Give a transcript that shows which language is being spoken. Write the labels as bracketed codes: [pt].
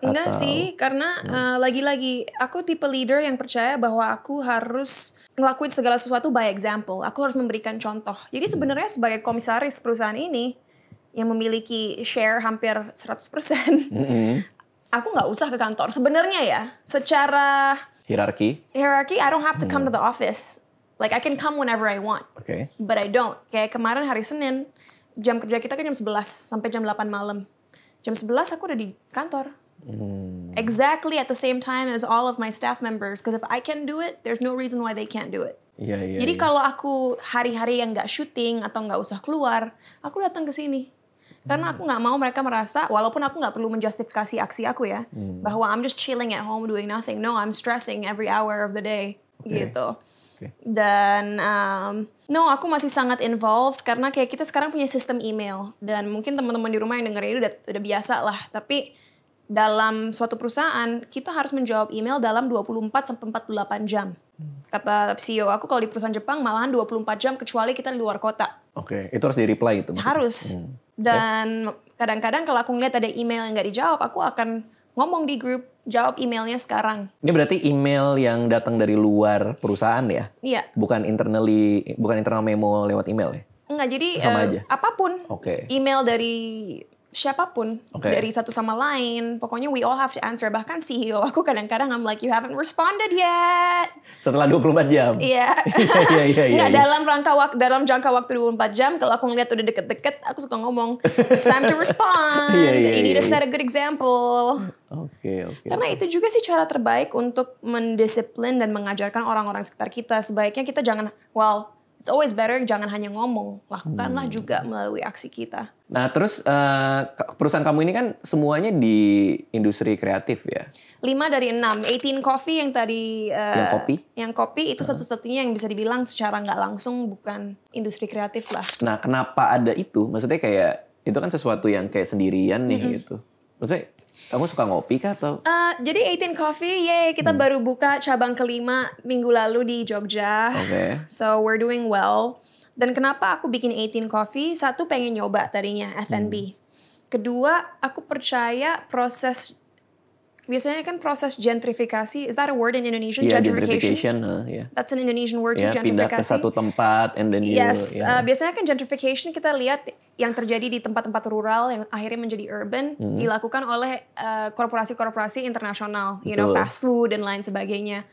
[id] Enggak sih, karena lagi-lagi aku tipe leader yang percaya bahwa aku harus ngelakuin segala sesuatu by example. Aku harus memberikan contoh. Jadi sebenarnya sebagai komisaris perusahaan ini yang memiliki share hampir 100%, aku nggak usah ke kantor. Sebenarnya ya, secara [en] hierarchy, I don't have to come to the office. Like I can come whenever I want. Okay. But I don't. [id] Kayak kemarin hari Senin, jam kerja kita kan jam 11 sampai jam 8 malam. Jam 11 aku udah di kantor. [en] Exactly at the same time as all of my staff members. Because if I can do it, there's no reason why they can't do it. [id] Jadi kalau aku hari-hari yang nggak syuting atau nggak usah keluar, aku datang ke sini. Karena aku nggak mau mereka merasa, walaupun aku nggak perlu menjustifikasi aksi aku ya, bahwa [en] I'm just chilling at home doing nothing. No, I'm stressing every hour of the day. [id] Gitu. Dan aku masih sangat involved karena kayak kita sekarang punya sistem email dan mungkin teman-teman di rumah yang dengerin udah biasa lah, tapi dalam suatu perusahaan kita harus menjawab email dalam 24 sampai 48 jam. Kata CEO aku kalau di perusahaan Jepang malahan 24 jam kecuali kita di luar kota. Oke, itu harus di-reply itu. Harus. Dan kadang-kadang kalau aku ngeliat ada email yang nggak dijawab, aku akan ngomong di grup, jawab emailnya sekarang. Ini berarti email yang datang dari luar perusahaan ya? Iya. Bukan internal memo lewat email ya? Enggak, jadi apapun. Email dari siapapun, dari satu sama lain. Pokoknya [en] we all have to answer. [id] Bahkan CEO aku kadang-kadang [en] I'm like, you haven't responded yet. [id] Setelah 24 jam? Iya. Nggak, dalam jangka waktu 24 jam, kalau aku ngeliat udah deket-deket, aku suka ngomong, [en] it's time to respond. You need to set a good example. [id] Karena itu juga sih cara terbaik untuk mendisiplin dan mengajarkan orang-orang sekitar kita. Sebaiknya kita jangan, [en] it's always better [id] jangan hanya ngomong, lakukanlah juga melalui aksi kita. Nah terus perusahaan kamu ini kan semuanya di industri kreatif ya? 5 dari 6, 18 Coffee yang tadi yang kopi itu satu-satunya yang bisa dibilang secara nggak langsung bukan industri kreatif lah. Nah kenapa ada itu? Maksudnya kayak itu kan sesuatu yang kayak sendirian nih gitu. Maksudnya kamu suka ngopi kah atau? Jadi 18 Coffee, kita baru buka cabang kelima minggu lalu di Jogja. [en] So we're doing well. [id] Dan kenapa aku bikin 18 Coffee? Satu, pengen nyoba tadinya F&B. Kedua, aku percaya biasanya kan proses gentrifikasi. [en] Is that a word in Indonesian? Gentrification. That's an Indonesian word too, gentrification. [id] Pindah ke satu tempat [en] and then [id] biasanya kan gentrification kita lihat yang terjadi di tempat-tempat rural yang akhirnya menjadi urban dilakukan oleh korporasi-korporasi internasional, fast food dan lain sebagainya.